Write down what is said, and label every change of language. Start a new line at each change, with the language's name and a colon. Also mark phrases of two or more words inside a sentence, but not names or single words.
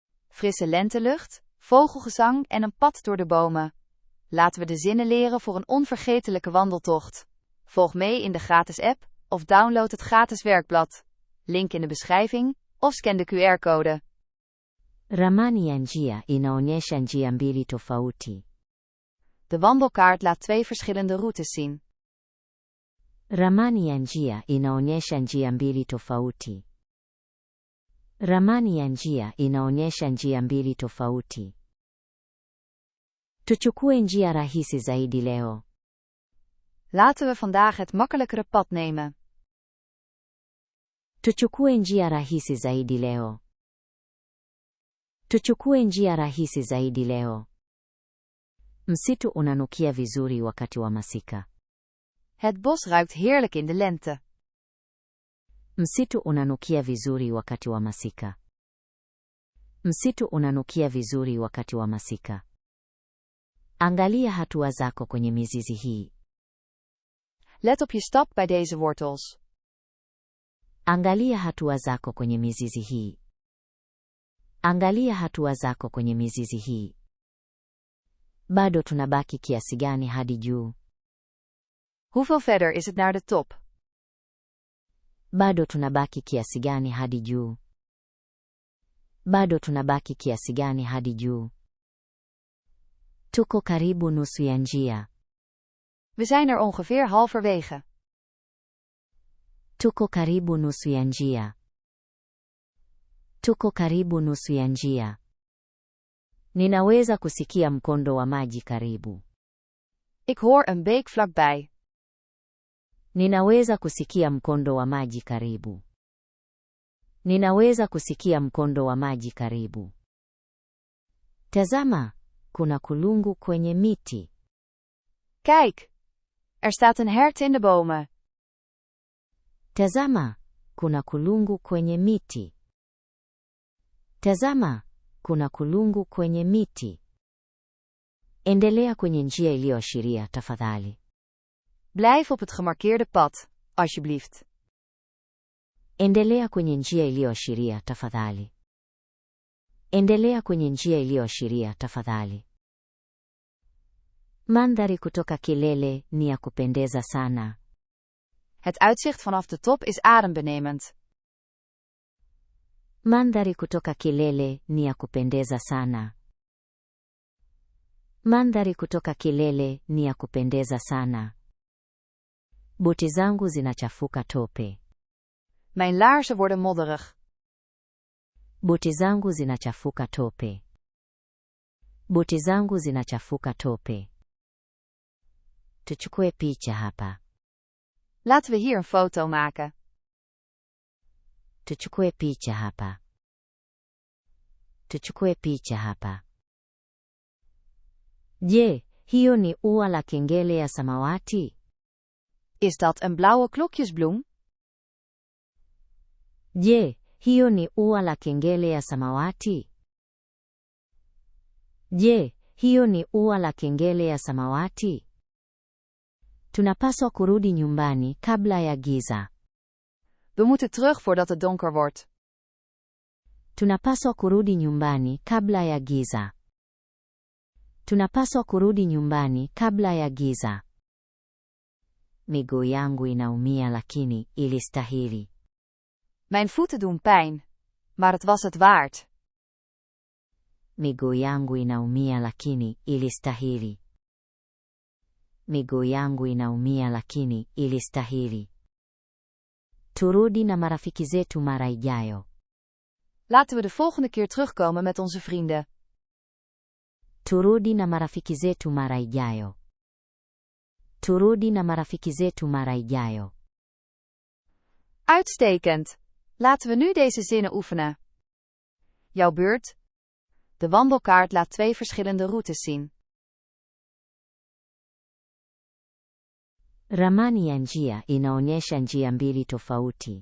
Dutch: frisse lentelucht, vogelgezang en een pad door de bomen. Laten we de zinnen leren voor een onvergetelijke wandeltocht. Volg mee in de gratis app of download het gratis werkblad. Link in de beschrijving of scan de QR-code.
Swahili: Ramani ya njia inaonyesha njia mbili tofauti.
Dutch: De wandelkaart laat 2 verschillende routes zien.
Swahili: Ramani ya njia inaonyesha njia mbili tofauti. Ramani ya njia inaonyesha njia mbili tofauti. Tuchukue njia rahisi zaidi leo.
Dutch: Laten we vandaag het makkelijkere pad nemen.
Swahili: Tuchukue njia rahisi zaidi leo. Tuchukue njia rahisi zaidi leo. Msitu unanukia vizuri wakati wa masika.
Dutch: Het bos ruikt heerlijk in de lente.
Swahili: Msitu unanukia vizuri wakati wa masika. Msitu unanukia vizuri wakati wa masika. Angalia hatua zako kwenye mizizi hii.
Dutch: Let op je stap bij deze wortels.
Swahili: Angalia hatua zako kwenye mizizi hii. Angalia hatua zako kwenye mizizi hii. Bado tunabaki kiasi gani hadi juu?
Dutch: Hoeveel verder is het naar de top?
Swahili: Bado tunabaki kiasi gani hadi juu? Bado tunabaki kiasi gani hadi juu? Tuko karibu nusu ya njia.
Dutch: We zijn er ongeveer halverwege.
Swahili: Tuko karibu nusu ya njia. Tuko karibu nusu ya njia. Ninaweza kusikia mkondo wa maji karibu.
Dutch: Ik hoor een beek vlakbij.
Swahili: Ninaweza kusikia mkondo wa maji karibu. Ninaweza kusikia mkondo wa maji karibu. Tazama, kuna kulungu kwenye miti.
Dutch: Kijk, er staat een hert in de bomen.
Swahili: Tazama, kuna kulungu kwenye miti. Tazama, kuna kulungu kwenye miti. Endelea kwenye njia iliyoashiria tafadhali.
Dutch: Blijf op het gemarkeerde pad, alsjeblieft.
Swahili: Endelea kwenye njia iliyoashiria tafadhali. Endelea kwenye njia iliyoashiria tafadhali. Mandhari kutoka kilele ni ya kupendeza sana.
Dutch: Het uitzicht vanaf de top is adembenemend.
Swahili: Mandhari kutoka kilele ni ya kupendeza sana. Mandhari kutoka kilele ni ya kupendeza sana. Buti zangu zinachafuka tope.
Dutch: Mijn laarzen worden modderig.
Swahili: Buti zangu zinachafuka tope. Buti zangu zinachafuka tope. Tuchukue picha hapa.
Dutch: Laten we hier een foto maken.
Swahili: Tuchukue picha hapa. Tuchukue picha hapa. Je, hiyo ni ua la kengele ya samawati?
Dutch: Is dat een blauwe klokjesbloem?
Swahili: Je, hiyo ni ua la kengele ya samawati? Je, hiyo ni ua la kengele ya samawati? Tunapaswa kurudi nyumbani kabla ya giza.
Dutch: We moeten terug voordat het donker wordt.
Swahili: Tunapaswa kurudi nyumbani kabla ya giza. Tunapaswa kurudi nyumbani kabla ya giza. Miguu yangu inaumia lakini ilistahili.
Dutch: Mijn voeten doen pijn, maar het was het waard.
Swahili: Miguu yangu inaumia lakini ilistahili. Miguu yangu inaumia lakini ilistahili. Turudi na marafiki zetu mara ijayo.
Dutch: Laten we de volgende keer terugkomen met onze vrienden.
Swahili: Turudi na marafiki zetu mara ijayo. Turudi na marafiki zetu mara ijayo.
Dutch: Uitstekend. Laten we nu deze zinnen oefenen. Jouw beurt. De wandelkaart laat 2 verschillende routes zien.
Swahili: Ramani ya njia inaonyesha njia mbili tofauti.